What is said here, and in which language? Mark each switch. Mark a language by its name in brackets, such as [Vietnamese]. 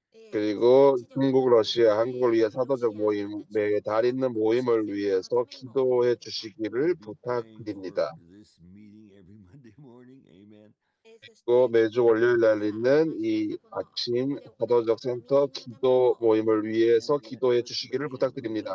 [Korean] 그리고 중국, 러시아, 한국을 위해 사도적 모임, 매달 있는 모임을 위해서 기도해 주시기를 부탁드립니다. [English] This meeting every Monday morning. Amen. [Korean] 또 매주 월요일 날 있는 이 아침 사도적 센터 기도 모임을 위해서 기도해 주시기를 부탁드립니다.